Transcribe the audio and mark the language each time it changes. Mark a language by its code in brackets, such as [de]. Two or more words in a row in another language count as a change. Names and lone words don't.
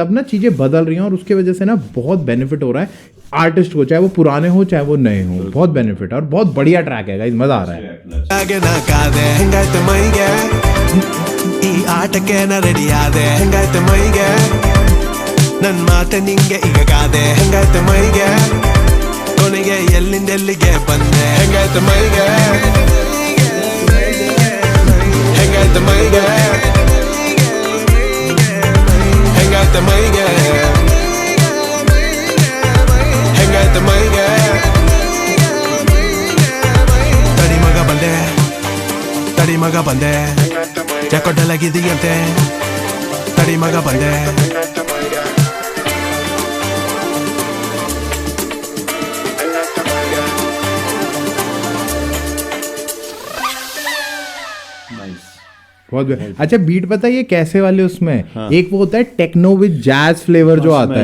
[hi] अब ना चीजें बदल रही हैं और उसके वजह से ना बहुत बेनिफिट हो रहा है आर्टिस्ट को, चाहे वो पुराने हो चाहे वो नए हो, बहुत बेनिफिट है और बहुत बढ़िया ट्रैक है गाइस, मजा आ रहा है। [kn] ಕೊನೆಗೆ ಎಲ್ಲಿಂದೆಲ್ಲಿಗೆ ಬಂದೆ ಹೆಂಗಾಯ್ತು ಮೈಗೆ ಹೆಂಗಾಯ್ತು ಮೈಗೆ ಹೆಂಗಾಯ್ತು ಮೈಗೆ ಹೆಂಗಾಯ್ತು ಮೈಗೆ ತಡಿ ಮಗ ಬಂದೆ ಯಾಕೋ ಡಲಾಗಿದೀಯಂತೆ ತಡಿ ಮಗ ಬಂದೆ [hi] बहुत अच्छा बीट पता है ये कैसे वाले उसमें एक वो होता है [en] techno with jazz flavour [hi] जो आता है,